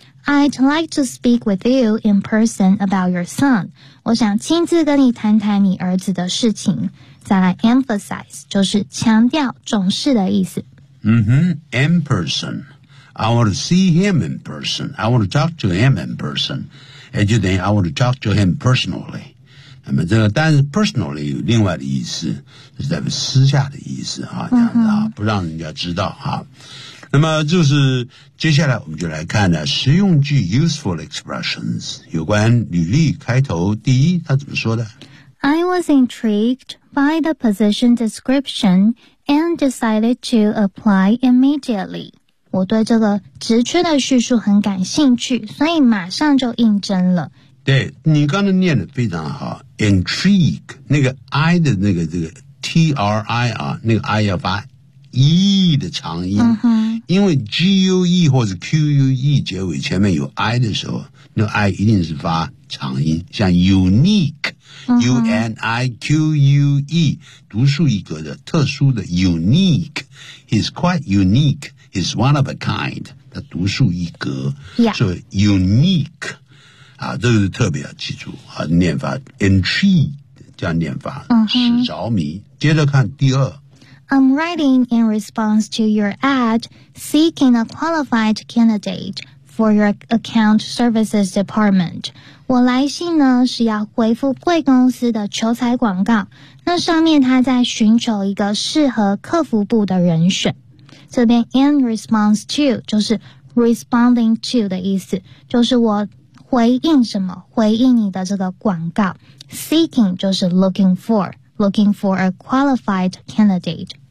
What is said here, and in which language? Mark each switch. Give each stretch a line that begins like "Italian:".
English: I'd like to speak with you in person about your son.
Chinese: 我想亲自跟你谈谈你儿子的事情。再来 emphasize 就是强调重视的意思。
English: In person. I want to see him in person. I want to talk to him in person. And you think I want to talk to him personally.
Chinese: 那么这个但是 personally 有另外的意思，是代表私下的意思啊，这样子啊，不让人家知道啊。那么就是接下来我们就来看呢实用句 useful expressions， 有关履历开头第一他怎么说的。
English: I was intrigued by the position description and decided to apply immediately.
Chinese: 我对这个职缺的叙述很感兴趣，所以马上就应征了。对，你刚才念的非常好 intrigue 那个 I 的那个这个 T-R-I 啊，那个 I 要发 E 的长音、因为 G-U-E 或者 Q-U-E 结尾前面有 I 的时候，那个 I 一定是发长音，像 unique、U-N-I-Q-U-E 独树一格的特殊的 unique
English: he's quite unique he's one of a kind
Chinese: 他独树一格、所以 unique啊，这个是特别要记住啊，念法 intrigue 这样念法，使着迷。接着看第二
English: ，I'm writing in response to your ad seeking a qualified candidate for your account services department。
Chinese: 我来信呢是要回复贵公司的求财广告，那上面他在寻求一个适合客服部的人选。这边 in response to 就是 responding to 的意思，就是我。回应什么？回应你的这个广告。Seeking 就是
English: looking for a qualified candidate。